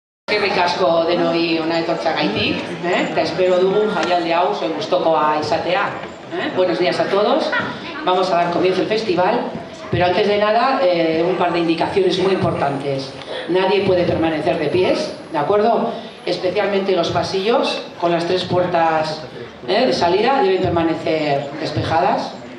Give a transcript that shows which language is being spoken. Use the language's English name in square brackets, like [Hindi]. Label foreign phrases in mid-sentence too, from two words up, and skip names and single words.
[Basque] Eskerrik asko denoi hona etortzeagaitik, eta espero dugu jaialdi hau zuen gustokoa izatea. [Spanish] Buenos días a todos. Vamos a dar comienzo al festival, pero antes de nada un par de indicaciones muy importantes. Nadie puede permanecer de pies, ¿de acuerdo? Especialmente los pasillos con las tres puertas de salida deben permanecer despejadas.